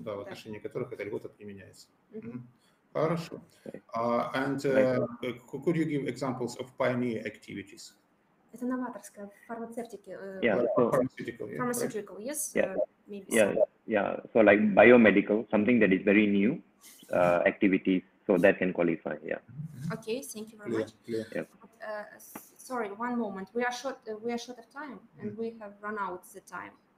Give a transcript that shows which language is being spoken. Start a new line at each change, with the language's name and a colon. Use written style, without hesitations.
Russian: Да, в отношении которых эта льгота применяется. Хорошо.
English: And could you give examples of pioneer activities?
Russian: Это новаторская фармацевтика.
English: Pharmaceutical, yes. Maybe yeah. So like biomedical, something that is very new activities, so that can qualify. Yeah. Okay, thank you very much. Yep. Sorry, one moment. We are short of time, and we have run out the time.